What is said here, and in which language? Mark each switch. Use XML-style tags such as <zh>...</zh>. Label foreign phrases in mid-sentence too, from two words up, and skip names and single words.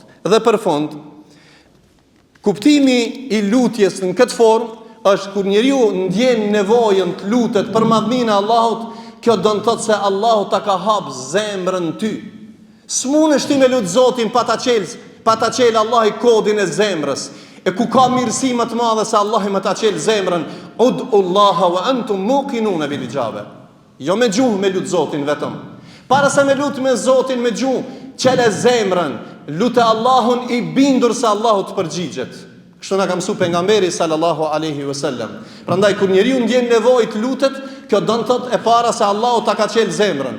<sq>Dhe për fund, kuptimi i lutjes në këtë formë është kur njeriu ndjen nevojën të lutet për madhninë e Allahut, kjo do të thotë se Allahu ta ka hap zemrën ty. S'mundesh ti me lut Zotin pa ta qel Allahi kodin e zemrës. E ku ka mirësi më të madhe se Allahi më ta qel zemrën,</sq> <ar>ادعوا الله وأنتم موقنون بالإجابة.</ar> <sq>Jo me gjuhë me lut Zotin vetëm. Para se me lut me Zotin me gjuhë, qele zemrën, lutë Allahun i bindur se Allahu të përgjigjet. Kështu na ka mësuar pejgamberi</sq> <ar>صلى الله عليه وسلم.</ar> <sq>Prandaj kur njeriu ndjen nevojë të lutet, kjo do të thotë e para se Allahu ta ka qel zemrën.</sq>